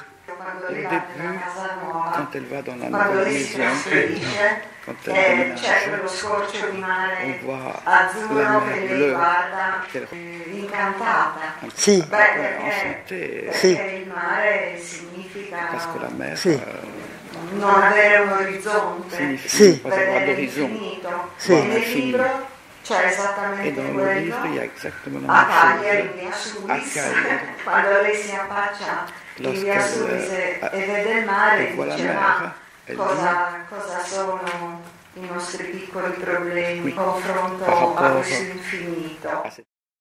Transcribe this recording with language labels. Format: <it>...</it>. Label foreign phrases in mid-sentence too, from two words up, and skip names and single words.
<fr>Au début, quand elle va dans la nouvelle maison, quand elle déménage, on voit la mer bleue qu'elle</fr> <it>si.</it> <fr>enchantée,</fr> <it>Si.</it> <fr>parce que la mer</fr> <it>non avere un orizzonte,</it> <fr>signifie pas avoir d'horizon,</fr> <it>Sì.</it> <fr>voir l'infini.</fr> <it>c'è</it> <fr>Et</fr> <it>esattamente</it> <fr>dans le</fr> <it>quello</it> <fr>livre, il y a exactement la</fr> <it>a</it> <fr>même</fr> <it>Cagliari, a</it> <fr>chose.</fr> <it>Suisse,</it> <fr>À Cagliari,</fr> <it>quando lei si affaccia in via Suisse e vede il mare,</it> <fr>elle voit la</fr> <it>dice</it> <fr>mer,</fr> <it>ma</it> <fr>elle</fr> <it>cosa sono i nostri piccoli problemi,</it> <fr>Oui.</fr> <it>confronto</it> <fr>Par rapport</fr> <it>a questo infinito.</it>